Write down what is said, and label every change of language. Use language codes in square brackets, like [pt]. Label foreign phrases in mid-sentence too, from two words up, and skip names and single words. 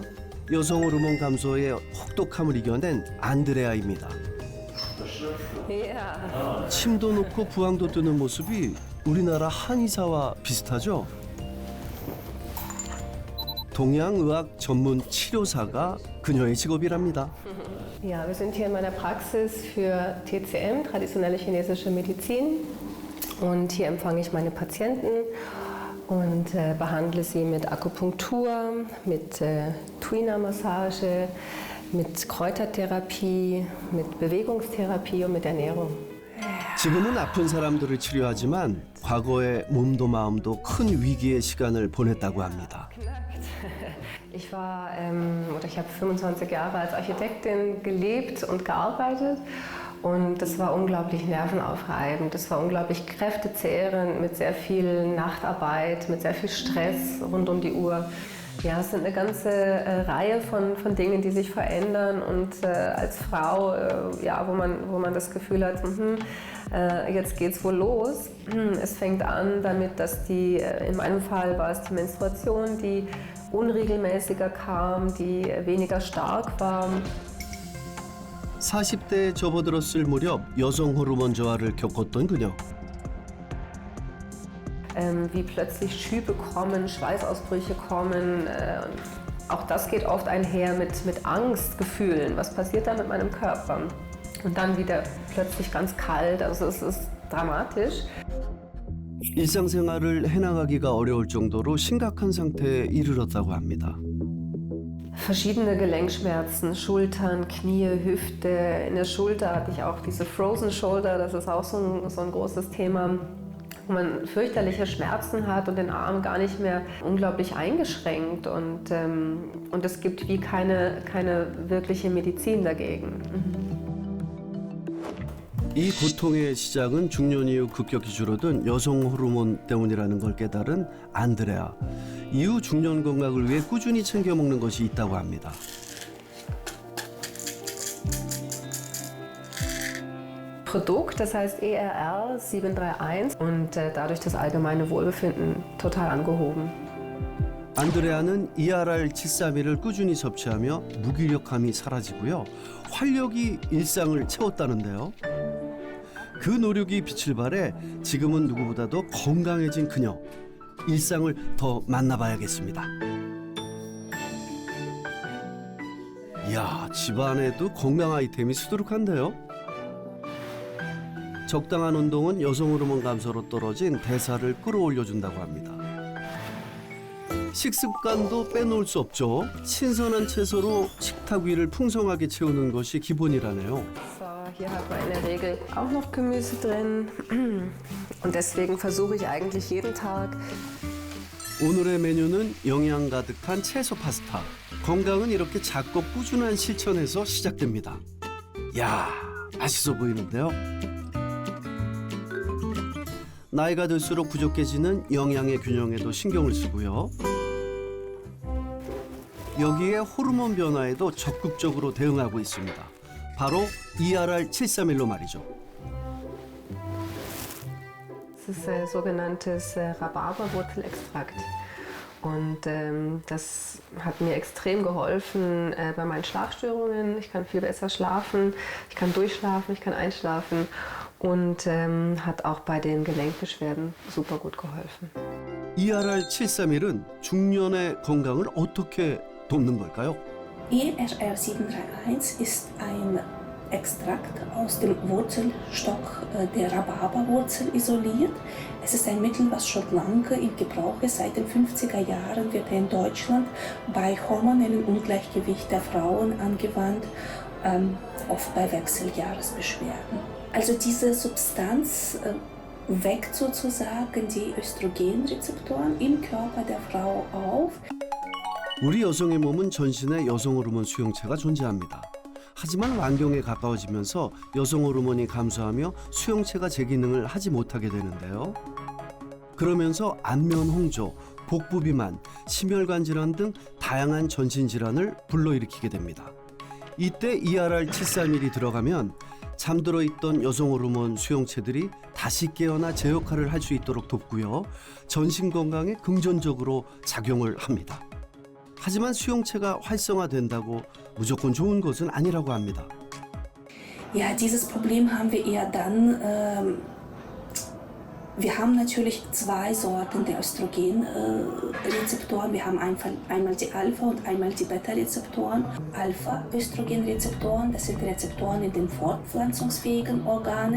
[ko] 여성 호르몬 감소의 혹독함을 이겨낸 안드레아입니다. [de] Ja. [ko] 침도 놓고 부항도 뜨는 모습이 우리나라 한의사와 비슷하죠? 동양의학 전문 치료사가 그녀의 직업이랍니다. [de] Ja, wir sind hier in meiner Praxis für TCM, traditionelle chinesische Medizin. Und hier empfange ich meine Patienten und behandle sie mit Akupunktur, mit Tuina-Massage, mit Kräutertherapie, mit Bewegungstherapie und mit Ernährung. [ko] 지금은 아픈 사람들을 치료하지만 과거에 몸도 마음도 큰 위기의 시간을 보냈다고 합니다. [de] Ich habe 25 Jahre als Architektin gelebt und gearbeitet und das war unglaublich nervenaufreibend, das war unglaublich kräftezehrend mit sehr viel Nachtarbeit, mit sehr viel Stress rund um die Uhr. Ja, es sind eine ganze Reihe von Dingen, die sich verändern und als Frau, ja, wo man das Gefühl hat, jetzt geht's wohl los. Es fängt an damit, dass in meinem Fall war es die Menstruation, die unregelmäßiger kam, die weniger stark war. [ko] 40대에 접어들었을 무렵 여성 호르몬 저하를 겪었던 그녀. [de] Wie plötzlich Schübe kommen, Schweißausbrüche kommen. Auch das geht oft einher mit Angstgefühlen. Was passiert da mit meinem Körper? Und dann wieder plötzlich ganz kalt. Also es ist dramatisch. [ko] 일상생활을 해나가기가 어려울 정도로 심각한 상태에 이르렀다고 합니다. [de] Verschiedene Gelenkschmerzen, Schultern, Knie, Hüfte. In der Schulter hatte ich auch diese [en] Frozen Shoulder, [de] das ist auch so ein großes Thema, wo man fürchterliche Schmerzen hat und den Arm gar nicht mehr unglaublich eingeschränkt. Und es gibt wie keine wirkliche Medizin dagegen. [ko] 이 고통의 시작은 중년 이후 급격히 줄어든 여성 호르몬 때문이라는 걸 깨달은 안드레아. 이후 중년 건강을 위해 꾸준히 챙겨 먹는 것이 있다고 합니다. [de] Produkt, das heißt ERR 731 und dadurch das allgemeine Wohlbefinden total angehoben. [ko] 안드레아는 ERR 731을 꾸준히 섭취하며 무기력함이 사라지고요. 활력이 일상을 채웠다는데요. 그 노력이 빛을 발해 지금은 누구보다도 건강해진 그녀. 일상을 더 만나봐야겠습니다. 이야, 집안에도 건강 아이템이 수두룩한데요. 적당한 운동은 여성 호르몬 감소로 떨어진 대사를 끌어올려준다고 합니다. 식습관도 빼놓을 수 없죠. 신선한 채소로 식탁 위를 풍성하게 채우는 것이 기본이라네요. [de] Hier hat man in der Regel auch noch Gemüse drin und deswegen versuche ich eigentlich jeden Tag. [ko] 오늘의 메뉴는 영양 가득한 채소 파스타. 건강은 이렇게 작고 꾸준한 실천에서 시작됩니다. 야, 맛있어 보이는데요. 나이가 들수록 부족해지는 영양의 균형에도 신경을 쓰고요. 여기에 호르몬 변화에도 적극적으로 대응하고 있습니다. 바로 ERR 731로 말이죠. [de] Das ist sogenanntes Rhabarberwurzelextrakt. Und das hat mir extrem geholfen bei meinen Schlafstörungen. Ich kann viel besser schlafen, ich kann durchschlafen, ich kann einschlafen und hat auch bei den Gelenkbeschwerden super gut geholfen. [ko] ERR 731은 중년의 건강을 어떻게 돕는 걸까요? [de] ERR 731 ist ein Extrakt aus dem Wurzelstock der Rhabarberwurzel isoliert. Es ist ein Mittel, was schon lange im Gebrauch ist. Seit den 50er Jahren wird er in Deutschland bei hormonellem Ungleichgewicht der Frauen angewandt, oft bei Wechseljahresbeschwerden. Also diese Substanz weckt sozusagen die Östrogenrezeptoren im Körper der Frau auf. [ko] 우리 여성의 몸은 전신에 여성 호르몬 수용체가 존재합니다. 하지만 완경에 가까워지면서 여성 호르몬이 감소하며 수용체가 제 기능을 하지 못하게 되는데요. 그러면서 안면 홍조, 복부 비만, 심혈관 질환 등 다양한 전신 질환을 불러일으키게 됩니다. 이때 ERR731이 들어가면 잠들어 있던 여성 호르몬 수용체들이 다시 깨어나 제 역할을 할 수 있도록 돕고요. 전신 건강에 긍정적으로 작용을 합니다. 하지만 수용체가 활성화된다고 무조건 좋은 것은 아니라고 합니다. [de] Ja, dieses Problem haben wir eher dann, wir haben natürlich zwei Sorten der Östrogenrezeptoren. Wir haben einmal die Alpha- und einmal die Beta-Rezeptoren. Alpha-Östrogenrezeptoren, das sind Rezeptoren in den fortpflanzungsfähigen Organen.